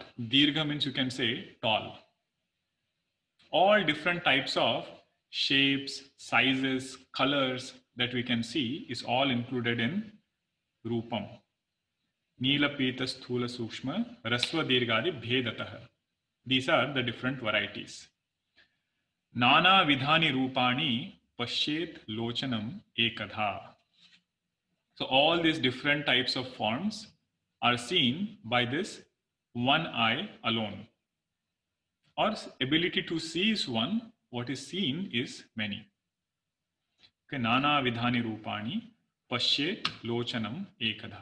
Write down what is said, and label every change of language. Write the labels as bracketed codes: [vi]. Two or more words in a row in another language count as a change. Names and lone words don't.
[en] Dirgha means you can say tall. All different types of shapes, sizes, colors that we can see is all included in Rupam. [sa] नील पीत स्थूल सूक्ष्म ह्रस्व दीर्घादि भेदतः. [en] These are the different varieties. [sa] नाना विधानि रूपाणि पश्येत् लोचनम् एकधा. [en] So all these different types of forms are seen by this one eye alone. Or ability to see is one, what is seen is many. [sa] Okay, नाना विधानि रूपाणि पश्येत् लोचनम् एकधा.